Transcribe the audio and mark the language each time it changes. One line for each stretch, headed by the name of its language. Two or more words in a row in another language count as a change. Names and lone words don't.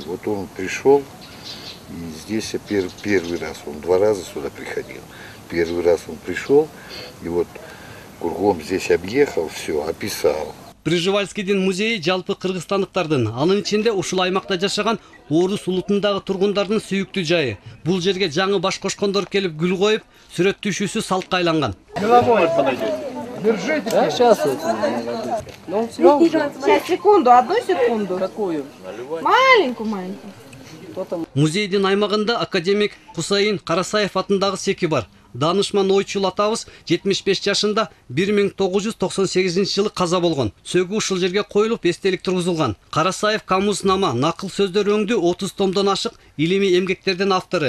Russian: Вот он пришел, и здесь первый раз, он 2 раза сюда приходил. Первый раз он пришел, и вот кругом здесь объехал, все, описал.
Kyrgyz: Пржевальскийдин музейи жалпы кыргызстандыктардын, анын ичинде ушул аймакта жашаган орус улутундагы тургундардын сүйүктүү жайы. Бул жерге жаңы баш кошкондор келип гүл коюп, сүрөттүшүүсү салтка айланган.
Russian: Держите. Да, сейчас это. Ну, сейчас, секунду, 1 секунду. Какую? Маленькую.
Kyrgyz: Музейдин аймагында академик Кусайын Карасаев атындагы секи бар. Данышман ойчул атабыз 75 жашында 1998 жылы каза болгон. Сөгү ушул жерге коюлуп эстелик тургузулган. Карасаев камузнама, накыл сөздөр өңдүү 30 томдон ашык илимий эмгектердин автору.